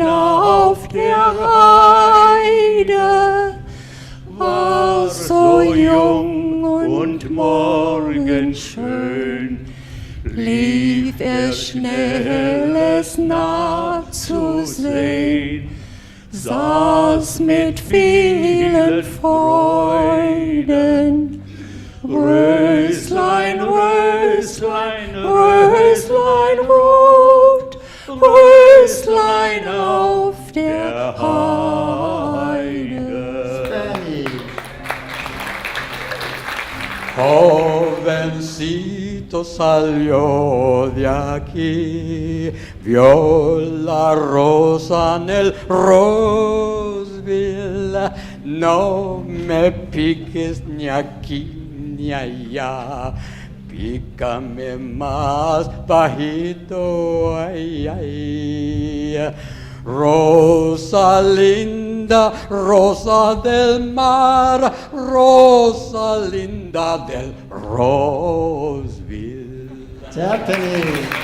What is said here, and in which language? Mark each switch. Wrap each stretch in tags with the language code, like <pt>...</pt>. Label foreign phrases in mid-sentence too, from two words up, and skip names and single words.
<de>auf der Heide, war so jung und morgenschön, lief schnell es nachzusehn, saß mit vielen Freuden. Röslein, Röslein, Röslein rot, Röslein auf der Heide.</de> <es>Jovencito salió de aquí, vio la rosa en el Roseville, no me piques ni aquí ni allá, pícame más bajito, ay, ay. Rosa linda, rosa del mar, rosa linda del Roseville.</es> <en>Japanese.</en>